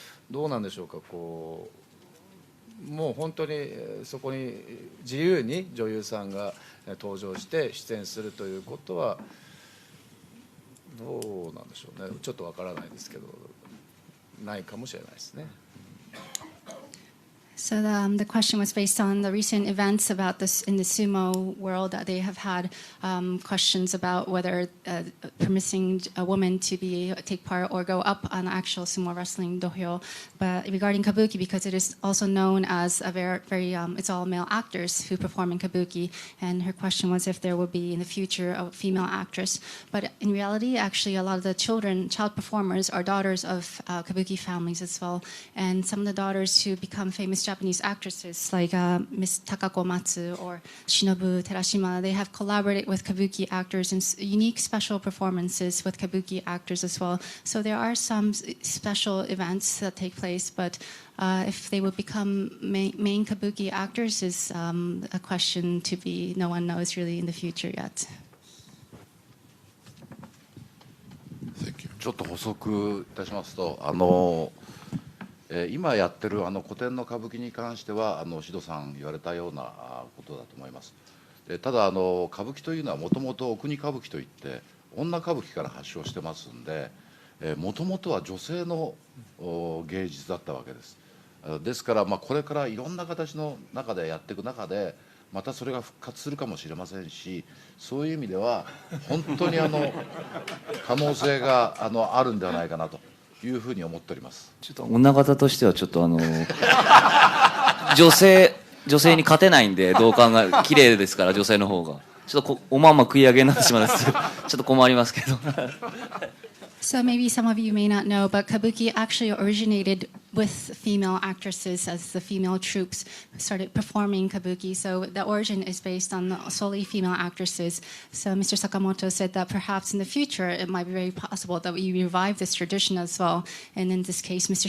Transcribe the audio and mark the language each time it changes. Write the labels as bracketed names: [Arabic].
[Japanese] どうなんでしょうか、こうもう本当にそこに自由に女優さんが登場して出演するということはどうなんでしょうね、ちょっとわからないですけど、ないかもしれないですね。 [English] So the question was based on the recent events about this in the sumo world. That they have had questions about whether permitting a woman to take part or go up on actual sumo wrestling dohyo. But regarding kabuki, because it is also known as a very it's all male actors who perform in kabuki. And her question was if there would be in the future a female actress. But in reality, actually, a lot of the child performers are daughters of kabuki families as well. And some of the daughters who become famous Japanese actresses like Miss Takako Matsu or Shinobu Terashima, they have collaborated with kabuki actors in unique special performances with kabuki actors as well. So there are some special events that take place, but if they would become main kabuki actors is a question to be, no one knows really in the future yet. Thank you. [Japanese] ちょっと補足いたしますと、今やってる古典の歌舞伎に関しては獅童さん言われたようなことだと思います。ただ歌舞伎というのはもともとお国歌舞伎といって女歌舞伎から発祥してますんで、もともとは女性の芸術だったわけです。ですからこれからいろんな形の中でやっていく中でまたそれが復活するかもしれませんし、そういう意味では本当に可能性があるんではないかなというふうに思っております。ちょっと女方としてはちょっと女性に勝てないんで、どう考え綺麗ですから女性の方がちょっとおまんま食い上げになってしまうんです。ちょっと困りますけど。 [English] So maybe some of you may not know, but kabuki actually originated with female actresses as the female troops started performing kabuki. So the origin is based on solely female actresses. So Mr. Sakamoto said that perhaps in the future it might be very possible that we revive this tradition as well. And in this case, Mr.